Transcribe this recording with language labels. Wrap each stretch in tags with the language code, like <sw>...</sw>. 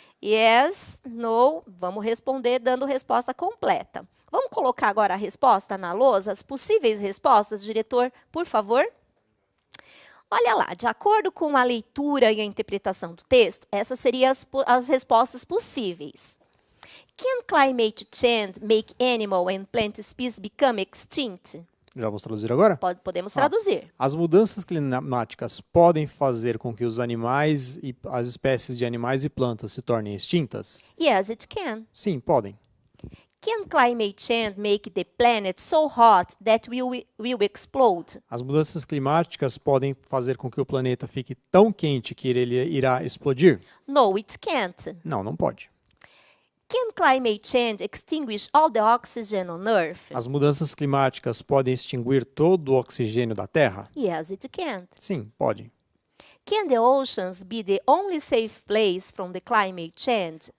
<pt>Yes, no, vamos responder dando resposta completa. Vamos colocar agora a resposta na lousa? As possíveis respostas, diretor, por favor? Olha lá, de acordo com a leitura e a interpretação do texto, essas seriam as respostas possíveis.</pt> <en>Can climate change make animal and plant species become extinct?</en> <pt>Já vamos traduzir agora? Podemos traduzir. As mudanças climáticas podem fazer com que os animais e as espécies de animais e plantas se tornem extintas?</pt> <en>Yes, it can.</en> <pt>Sim, podem.</pt> <en>Can climate change make the planet so hot that will explode?</en> <pt>As mudanças climáticas podem fazer com que o planeta fique tão quente que ele irá explodir?</pt> <en>No, it can't.</en> <pt>Não, não pode.</pt> <en>Can climate change extinguish all the oxygen on Earth?</en> <pt>As mudanças climáticas podem extinguir todo o oxigênio da Terra?</pt> <en>Yes, it can.</en> <pt>Sim, pode.</pt> <en>Can the oceans be the only safe place from the climate change?</en>